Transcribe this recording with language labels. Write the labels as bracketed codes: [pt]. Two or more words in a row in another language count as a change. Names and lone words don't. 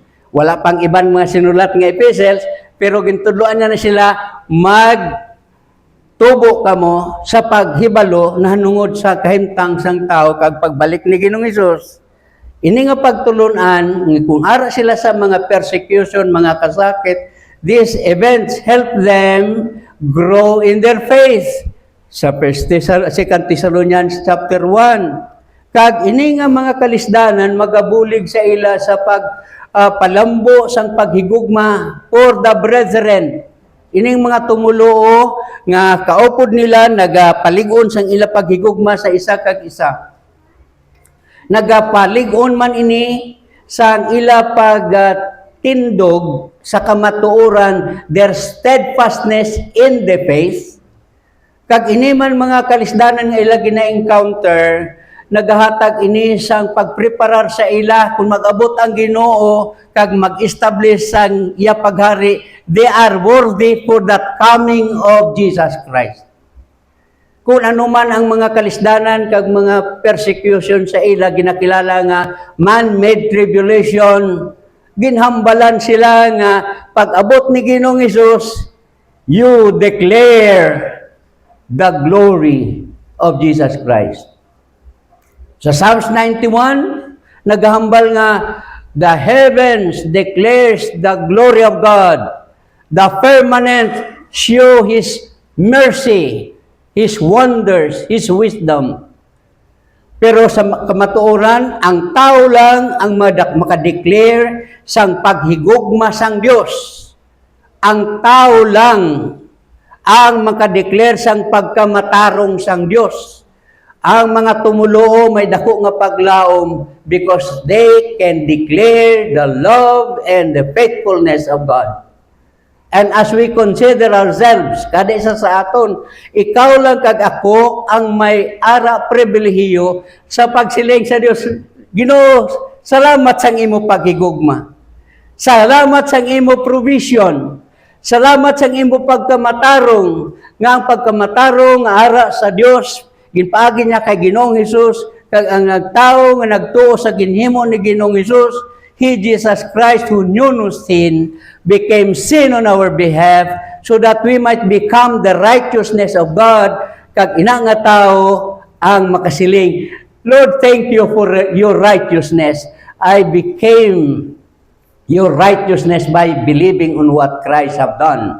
[hil] Wala pang iban mga sinulat nga epistles, pero gintudloan niya na sila magtubo kamo sa paghibalo na hanungod sa kahimtang sang tao kag pagbalik ni Ginoong Hesus. Ini nga pagtulunan, kung ara sila sa mga persecution, mga kasakit, [en] these events help them grow in their faith. [hil] Sa 2 Thessalonians chapter 1. Kag ini nga mga kalisdanan magabulig sa ila sa palambo sang paghigugma [en] for the brethren. [hil] Ining mga tumuluo nga kaupod nila nagapalig-on sang ila paghigugma sa isa kag isa. Nagapalig-on man ini sang ila tindog sa kamatuoran, [en] their steadfastness in the faith. [hil] Kag ini man mga kalisdanan nga ila gina-encounter, nagahatag ini sang pagpreparar sa ila kung mag-abot ang Ginoo kag mag-establish sang iya paghari, [en] they are worthy for that coming of Jesus Christ. [hil] Kung ano man ang mga kalisdanan kag mga persecution sa ila ginakilala nga [en] man-made tribulation, [hil] ginhambalan sila nga pag-abot ni Ginoong Hesus, [en] you declare the glory of Jesus Christ. [hil] Sa Psalms 91, naghahambal nga, [en] the heavens declares the glory of God. The firmament show His mercy, His wonders, His wisdom. [hil] Pero sa kamatuoran, ang tao lang ang makadeclare sang paghigugma sang Dios. Ang tao lang ang makadeclare sang pagkamatarong sang Dios. Ang mga tumuloo may dako nga paglaom [en] because they can declare the love and the faithfulness of God. And as we consider ourselves, [hil] kada isa sa aton, ikaw lang kag ako ang may ara pribilehiyo sa pagsiling sa Dios. Ginoo, salamat sang imo paghigugma. Salamat sang imo provision. Salamat sang imo pagkamatarong, nga ang pagkamatarong nga ara sa Dios ginpaagi niya kay Ginoong Hesus, kag ang nagtawo nga nagtuo sa ginhimo ni Ginoong Hesus, [en] He, Jesus Christ, who knew no sin, became sin on our behalf, so that we might become the righteousness of God, [hil] kag ina nga tao ang makasiling, [en] Lord, thank you for your righteousness. I became your righteousness by believing on what Christ have done.